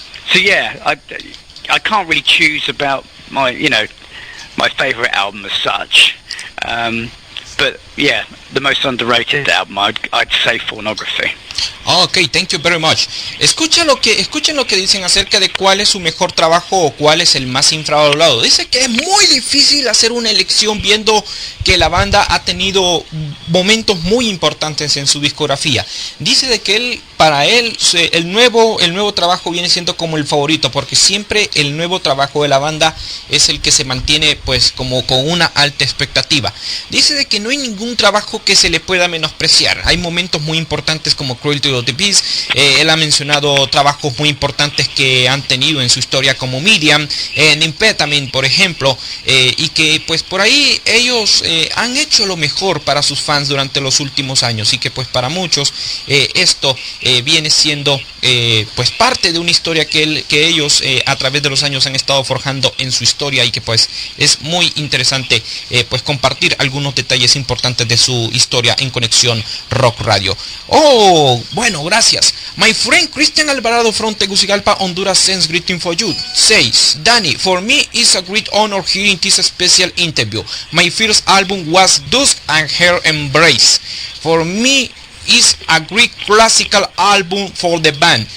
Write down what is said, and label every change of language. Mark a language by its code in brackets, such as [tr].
[en] So yeah, I can't really choose about my favourite album as such. But yeah, the most underrated album, I'd say Pornography. Ok, thank you very much. [es] Escuchen lo que dicen acerca de cuál es su mejor trabajo o cuál es el más infravalorado. Dice que es muy difícil hacer una elección viendo que la banda ha tenido momentos muy importantes en su discografía. Dice de que para él el nuevo trabajo viene siendo como el favorito, porque siempre el nuevo trabajo de la banda es el que se mantiene pues como con una alta expectativa. Dice de que no hay ningún trabajo que se le pueda menospreciar. Hay momentos muy importantes como Cruelty of the Beast. Él ha mencionado trabajos muy importantes que han tenido en su historia como Midian, Nymphetamine por ejemplo, y que pues por ahí ellos han hecho lo mejor para sus fans durante los últimos años, y que pues para muchos esto viene siendo pues parte de una historia que ellos a través de los años han estado forjando en su historia, y que pues es muy interesante pues compartir algunos detalles importantes de su historia en Conexión Rock Radio. Oh, bueno, gracias. [en] My friend Christian Alvarado from Tegucigalpa, Honduras sends greeting for you. Says, Danny, for me it's a great honor hearing this special interview. My first album was Dusk and Her Embrace. For me, is a great classical album for the band.